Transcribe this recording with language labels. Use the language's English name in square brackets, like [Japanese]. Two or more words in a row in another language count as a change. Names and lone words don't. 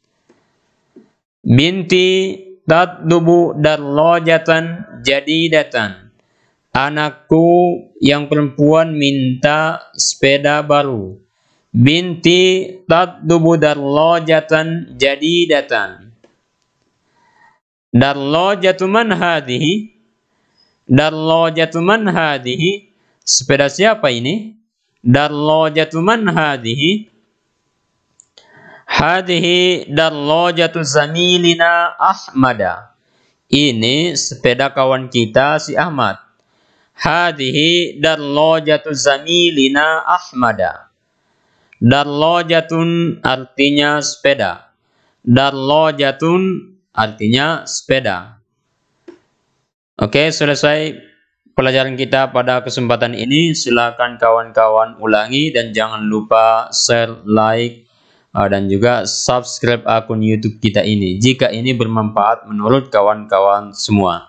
[Arabic] بنتي تطلب دراجة جديدة. [Indonesian] Anakku yang perempuan minta sepeda baru. [Arabic] بنتي تطلب دراجة جديدة. دراجة من هذه? دراجة من هذه? [Indonesian] Sepeda siapa ini? [Arabic] دراجة من هذه? هذه دراجة زميلنا أحمد. [Indonesian] Ini sepeda kawan kita si Ahmad. [Arabic] هذه دراجة زميلنا أحمد. [Indonesian] Darlojatun artinya sepeda. Darlojatun artinya sepeda. Oke, selesai pelajaran kita pada kesempatan ini. Silakan kawan-kawan ulangi dan jangan lupa share, like, dan juga subscribe akun YouTube kita ini jika ini bermanfaat menurut kawan-kawan semua.